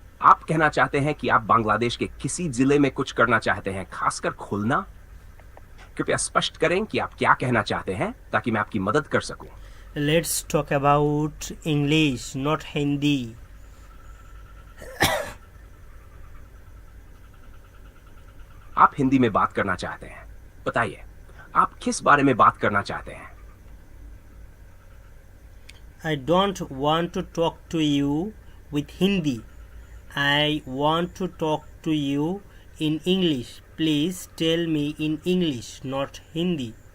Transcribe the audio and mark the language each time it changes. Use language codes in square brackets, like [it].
[hi] आप कहना चाहते हैं कि आप बांग्लादेश के किसी जिले में कुछ करना चाहते हैं, खासकर खुलना? कृपया स्पष्ट करें कि आप क्या कहना चाहते हैं ताकि मैं आपकी मदद कर सकूं। [en] Let's talk about English, not Hindi. [hi] आप हिंदी में बात करना चाहते हैं। बताइए, आप किस बारे में बात करना चाहते हैं? [en] I don't want to talk to you with Hindi. I want to talk to you in English. Please tell me in English, not Hindi.